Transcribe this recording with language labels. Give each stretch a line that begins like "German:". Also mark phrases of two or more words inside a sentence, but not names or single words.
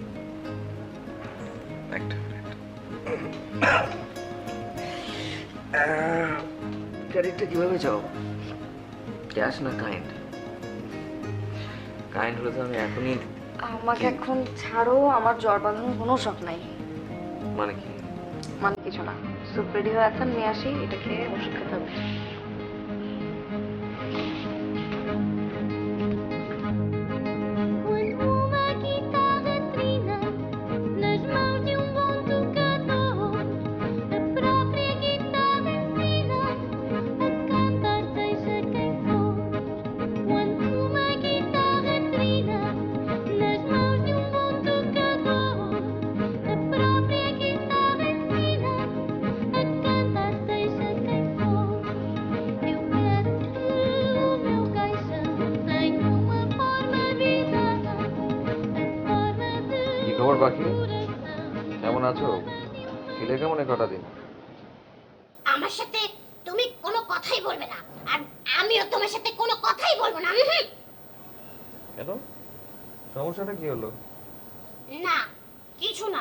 Bangla: একটা ক্রেডিটটা কিভাবে চাও? ক্যাশ না কাইন্ড? কাইন্ড হলে তো আমি এখনই। আমাকে এখন ছাড়ো, আমার জ্বর বাঁধানোর কোনো শখ নাই। মানে কি? মানে কিছু না,
English: soup ready
Bangla: হয়ে আছেন, নিয়ে আসি, এটা খেয়ে ওষুধ খেতে হবে।
Portuguese: Quando uma guitarra trina nas mãos de bom tocador, a própria guitarra ensina a cantar seja quem for. Quando uma guitarra trina nas mãos de bom tocador, a própria guitarra ensina a cantar seja quem for. Eu quero que o meu caixão tenha uma forma bizarra, a forma de
Bangla: কি খবর বাকি?
Portuguese: coração.
Bangla: কেমন আছো? ছিলে কেমন এই কটা দিন? আমার সাথে তুমি কোনো কথাই বলবে না, আর আমিও তোমার সাথে কোনো কথাই বলবো না। কেন? সমস্যাটা কি হলো? না, কিছু না।